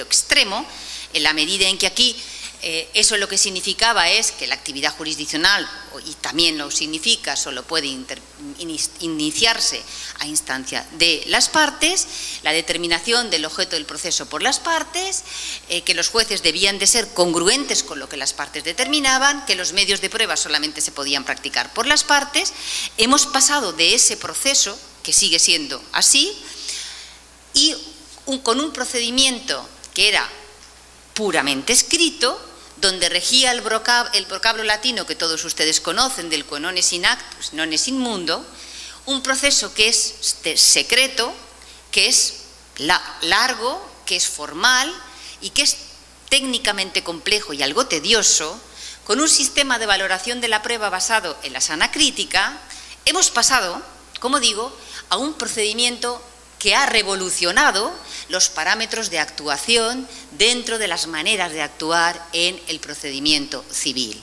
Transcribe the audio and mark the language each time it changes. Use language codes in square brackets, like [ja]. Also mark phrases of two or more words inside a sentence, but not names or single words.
[es] extremo, en la medida en que aquí eso lo que significaba es que la actividad jurisdiccional, y también lo significa, solo puede iniciarse a instancia de las partes, la determinación del objeto del proceso por las partes, que los jueces debían de ser congruentes con lo que las partes determinaban, que los medios de prueba solamente se podían practicar por las partes. Hemos pasado de ese proceso, que sigue siendo así, y con un procedimiento que era puramente escrito, donde regía el vocablo latino que todos ustedes conocen, del [la] quo non est in actus, non est in mundo, [es] un proceso que es secreto, que es largo, que es formal y que es técnicamente complejo y algo tedioso, con un sistema de valoración de la prueba basado en la sana crítica. Hemos pasado, como digo, a un procedimiento que ha revolucionado los parámetros de actuación dentro de las maneras de actuar en el procedimiento civil.